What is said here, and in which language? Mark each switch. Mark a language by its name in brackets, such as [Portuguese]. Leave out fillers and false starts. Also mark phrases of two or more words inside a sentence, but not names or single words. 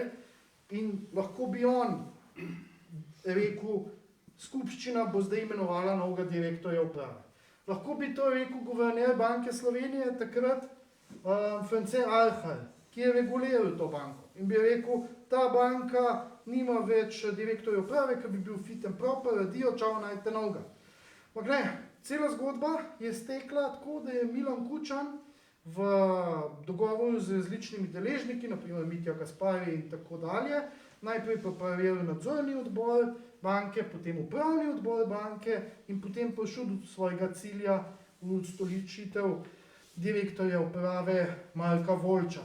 [Slovenian] In lahko bi on rekel, skupščina bo zdaj imenovala novega direktorja uprave. Lahko bi to rekel guverner Banke Slovenije takrat, France Arhar, ki je reguliral to banko. In bi rekel, ta banka nima več direktorja uprave, ker bi bil [English] fit and proper, [Slovenian] radijo, čau, najte novega. Ampak ne, cela zgodba je stekla tako, da je Milan Kučan v dogovoru z različnimi deležniki, naprimer Mitja Gaspari in tako dalje, najprej pa preveril nadzorni odbor banke, potem upravni odbor banke in potem prišel do svojega cilja v ustoličitev direktorja uprave Marka Voljča.